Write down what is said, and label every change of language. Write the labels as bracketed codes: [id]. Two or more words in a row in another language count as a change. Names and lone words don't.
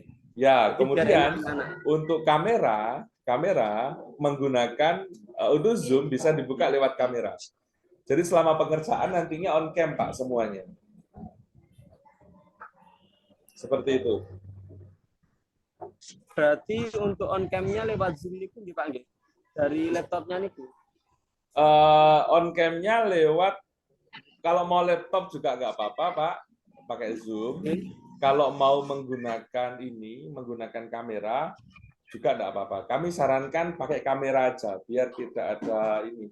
[id] Ya, kemudian untuk kamera menggunakan untuk Zoom bisa dibuka lewat kamera. Jadi selama pengerjaan nantinya [en] on cam [id] Pak semuanya. Seperti itu. Berarti untuk [en] on cam- [id] nya lewat Zoom [jv] niku nggih Pak nggih. [id] Dari laptopnya niku. [en] On cam- [id] nya lewat, kalau mau laptop juga nggak apa-apa Pak, pakai Zoom. Kalau mau menggunakan kamera juga nggak apa-apa. Kami sarankan pakai kamera aja, biar tidak ada ini.